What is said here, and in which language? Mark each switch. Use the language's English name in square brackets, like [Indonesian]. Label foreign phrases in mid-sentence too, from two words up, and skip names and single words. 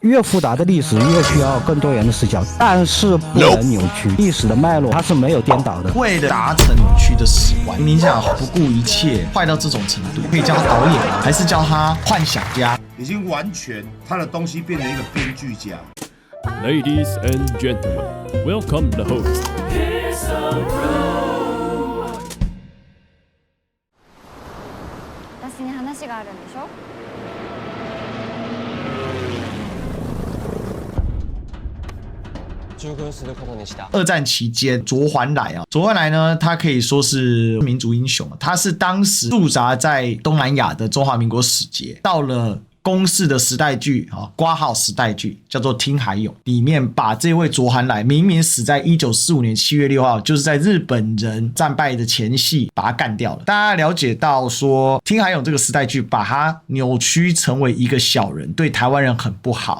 [Chinese] 越复杂的历史越需要更多元的视角，但是不能扭曲历史的脉络，它是没有颠倒的。为了达成扭曲的史观，民进党不顾一切，坏到这种程度，可以叫他导演吗？还是叫他幻想家？已经完全他的东西变成一个编剧家。 [English] Ladies and gentlemen, welcome the host. [Japanese] 私に話があるんでしょ？ [Chinese] 二战期间，卓环来啊，卓环来呢，他可以说是民族英雄，他是当时驻扎在东南亚的中华民国使节，到了公视的时代剧啊，挂号时代剧叫做《听海勇》，里面把这位卓寒来明明死在1945年7月6号，就是在日本人战败的前夕把他干掉了。大家了解到说，《听海勇》这个时代剧把他扭曲成为一个小人，对台湾人很不好。